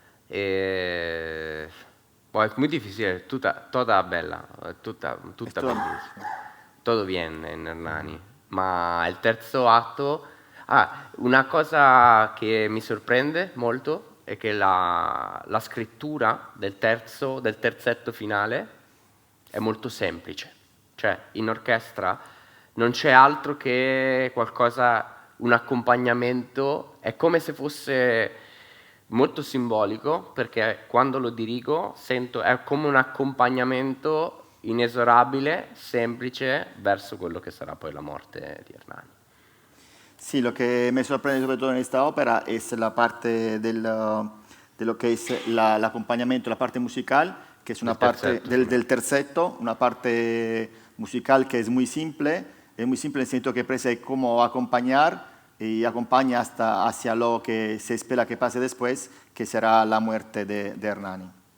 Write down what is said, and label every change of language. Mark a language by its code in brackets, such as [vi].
[es] Es muy difícil, toda bella, [it] tutta bellissima. [es] Todo bien en Hernani. [it] ma il terzo atto... una cosa che mi sorprende molto è che la scrittura del terzetto finale è molto semplice. Cioè, in orchestra non c'è altro che un accompagnamento, è come se fosse molto simbolico, perché quando lo dirigo sento, è come un accompagnamento inesorabile, semplice, verso quello che sarà poi la morte di Hernani. [es] Sí, lo que me sorprende sobre todo en esta ópera es la parte de lo que es el acompañamiento, la parte musical, que es una parte del terzetto, una parte musical que es muy simple en el sentido que parece como acompañar y acompaña hasta hacia lo que se espera que pase después, que será la muerte de Hernani.